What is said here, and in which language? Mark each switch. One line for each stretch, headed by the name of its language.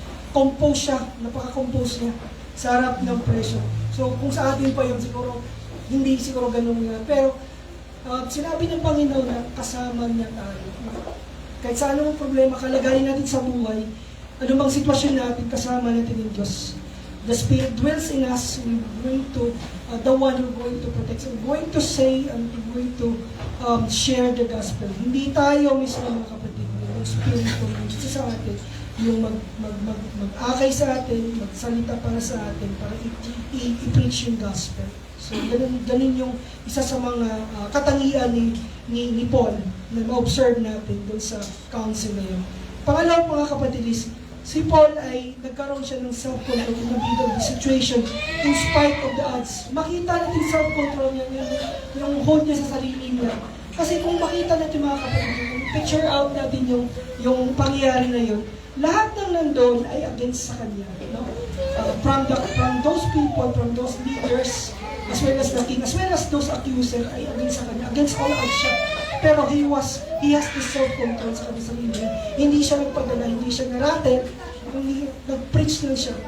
Filipino: Compose siya, napaka-compose niya sa harap ng pressure. So, kung sa atin pa yun, siguro, hindi siguro ganun nga. Pero, sinabi ng Panginoon na kasama niya tayo. Kahit sa anong problema, kalagayan natin sa buhay, anumang sitwasyon natin, kasama natin ng Diyos.
English: The Spirit dwells in us. We're going to, the one who's going to protect us. We're going to say and we're going to share the gospel.
Filipino: Hindi tayo mismo mga kapatid. Yung Spirit ko, yung sa atin, yung mag-akay sa atin, magsalita para sa atin, para i-preach yung gospel. So, ganun yung isa sa mga katangian ni Paul na ma-observe natin doon sa council na yun. Pangalaw mga kapatid
English: is,
Filipino: si Paul ay nagkaroon siya ng
English: self-control in the middle of the situation in spite of the odds.
Filipino: Makita natin self-control niya, yung hold niya sa sarili niya. Kasi kung makita natin mga kapatid, picture out natin yung pangyayari na yun, lahat ng nandun ay against sa kanya. No?
English: From those people, from those leaders, as well as the king, as well as those accusers
Filipino: ay against sa kanya,
English: against all odds
Filipino: siya. Pero
English: he has the self-control
Filipino: sa kanyang sarili. Hindi siya nagpadala, hindi siya naratel, nag-preach lang siya.